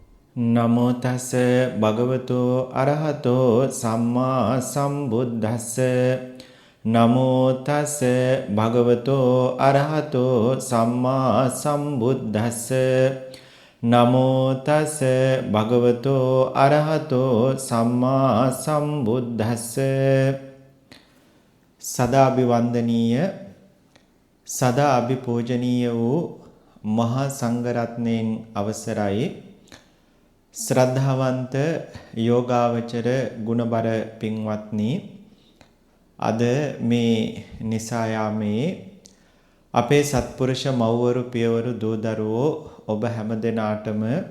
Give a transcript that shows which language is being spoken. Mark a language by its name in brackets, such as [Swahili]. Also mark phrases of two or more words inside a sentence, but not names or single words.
[Pali] නමෝ තස් භගවතෝ අරහතෝ සම්මා සම්බුද්දස්ස නමෝ තස් භගවතෝ අරහතෝ සම්මා සම්බුද්දස්ස නමෝ තස් භගවතෝ අරහතෝ සම්මා සම්බුද්දස්ස [Sinhala] සදාභිවන්දනීය සදා අභිපූජනීය වූ මහා සංඝරත්නයන් අවසරයි ශ්‍රද්ධාවන්ත යෝගාවචර ගුණබර පින්වත්නි අද මේ නිසා යාමේ අපේ සත්පුරුෂ මව්වරු පියවරු දූ දරුවෝ ඔබ හැමදෙනාටම